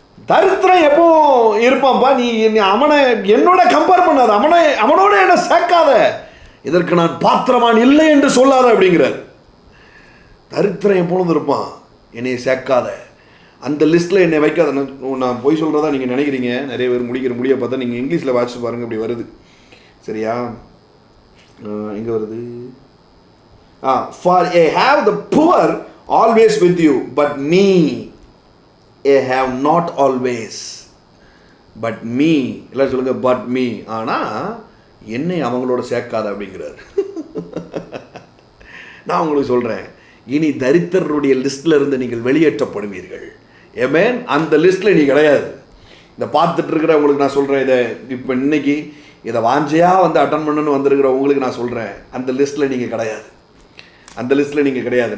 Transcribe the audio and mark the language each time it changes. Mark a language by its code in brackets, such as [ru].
[ta] தரித்திரம் எப்போ இருப்பான்ப்பா, நீ அவனை என்னோட கம்பேர் பண்ணாத, அவனோட என்ன சேர்க்காத, இதற்கு நான் பாத்திரமான் இல்லை என்று சொல்லாத அப்படிங்கிறார். தரித்திரம் எப்பொழுது இருப்பான், என்னையை சேர்க்காத, அந்த லிஸ்ட்டில் என்னை வைக்காத. நான் போய் சொல்கிறதா நீங்கள் நினைக்கிறீங்க. நிறைய பேர் முடிய பார்த்தா நீங்கள் இங்கிலீஷில் வாட்சி பாருங்கள், அப்படி வருது. சரியா? எங்கே வருது? [en] For I have the poor always with you, but me I have not always. But me, [ta] எல்லாம் சொல்லுங்க, [en] but me. [ta] ஆனால் என்னை அவங்களோட சேர்க்காத அப்படிங்கிறார். நான் உங்களுக்கு சொல்கிறேன், இனி தரித்திரருடைய லிஸ்ட்டில் இருந்து நீங்கள் வெளியேற்றப்படுவீர்கள். ஏமேன். அந்த லிஸ்ட்டில் நீ கிடையாது. இதை பார்த்துட்டு இருக்கிற உங்களுக்கு நான் சொல்கிறேன், இதை இப்போ இன்னைக்கு இதை வாஞ்சையாக அட்டன் பண்ணணுன்னு வந்திருக்கிற உங்களுக்கு நான் சொல்கிறேன், அந்த லிஸ்ட்டில் நீங்கள் கிடையாது. அந்த லிஸ்ட்டில் நீங்கள் கிடையாது.